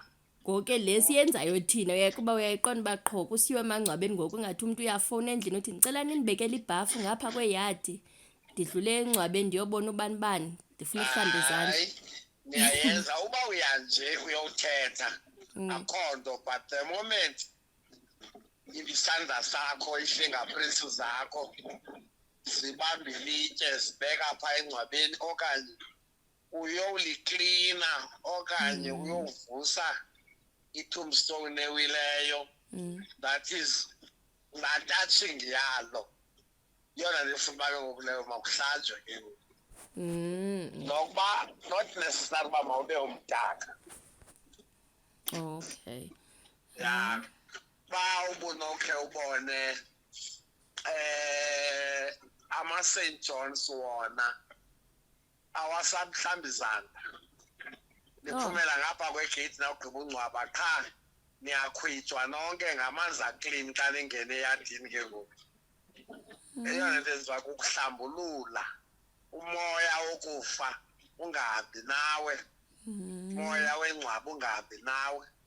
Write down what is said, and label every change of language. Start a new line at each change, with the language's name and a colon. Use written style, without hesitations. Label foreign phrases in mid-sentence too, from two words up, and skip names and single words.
Xhosa: Ngoku le siyenzayo thina kuba uyayiqonda uba qho kusiwe emangcwabeni ngoku ingathi umntu uyafowuna endlini uthi ndicela nindibekele ibhafu ngapha kweyadi ndidlule engcwabeni ndiyobona ubani ndifuna uhlambe izandla. hayi niyayenza uba uyanje uyothetha akho nto
English: but the moment
Xhosa: isandla sakho i-fingerprints zakho zibamba ilitye zibeka phaa engcwabeni okanye uyowuliklina okanye uyovusa i-tombstone ewileyo
English: that is
Xhosa: laa touching yalo yona ndifumane ngokuleyo makuhlanjwe ke ngoku nokuba
English: not necessary
Xhosa: uba mawube umdaka Okay. ya ba ubunokhe ubone ama-St. John's wona awasamhlamba izandla niphumela ngapha kwegeyithi nawugqiba ungcwaba qha niyakhwitshwa nonke ngamanzi aklini xa ningene eyadini ke ngoku eyona nto enziwa kukuhlambulula umoya wokufa ungahambi nawe umoya wengcwaba ungahambi nawe